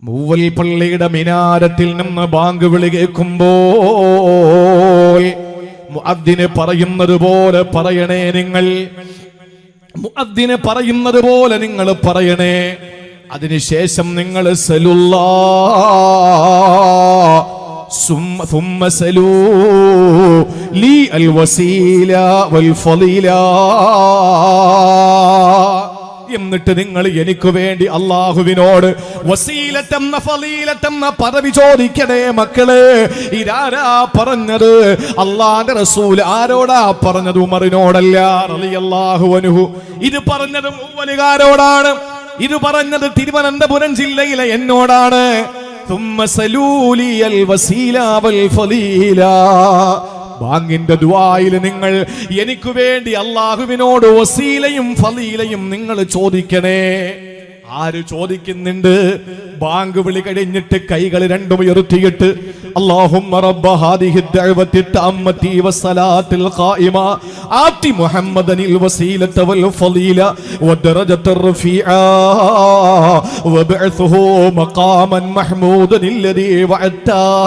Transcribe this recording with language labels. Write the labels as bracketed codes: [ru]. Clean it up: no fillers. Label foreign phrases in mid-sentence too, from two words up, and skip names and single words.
[ml] മൂവൽ പള്ളിയുടെ മിനാരത്തിൽ നിന്ന് ബാങ്ക് വിളി കേൾക്കുമ്പോൾ മുഅദ്ദിന് പറയുന്നത് പോലെ പറയണേ നിങ്ങൾ. മുഅദ്ദിന് പറയുന്നത് പോലെ നിങ്ങൾ പറയണേ. അതിനുശേഷം നിങ്ങൾ [ar] സലുല്ലാ ثم سلوا لي الوسيلة والفضيلة. [ml] എന്നിട്ട് നിങ്ങൾ എനിക്ക് വേണ്ടി അല്ലാഹുവിനോട് വസീലത്തെന്ന ഫളീലത്തെന്ന പദവി ചോദിക്കണേ മക്കളെ. ഇതാരാ പറഞ്ഞത്? അല്ലാഹുവിന്റെ റസൂൽ. ആരോടാ പറഞ്ഞത്? ഉമറിനോടല്ല [ar] رضي الله عنه. [ml] ഇത് പറഞ്ഞത് മുവ്വലുകാരോടാണ്. ഇത് പറഞ്ഞത് തിരുവനന്തപുരം ജില്ലയിലെ എന്നോടാണ്. [ar] ثم سلوا لي الوسيلة والفضيلة. [ml] ബാങ്കിന്റെ ദുആയിൽ നിങ്ങൾ എനിക്ക് വേണ്ടി അല്ലാഹുവിനോട് വസീലയും ഫളീലയും നിങ്ങൾ ചോദിക്കണേ. ആര് ചോദിക്കുന്നുണ്ട്? ബാങ്ക് വിളി കഴിഞ്ഞിട്ട് കൈകൾ രണ്ടും ഉയർത്തിയിട്ട് [ar] اللهم رب هذه الدعوة التامة والصلاة القائمة آت محمدا الوسيلة والفضيلة والدرجة الرفيعة وابعثه مقاما محمودا الذي വഅത്ത.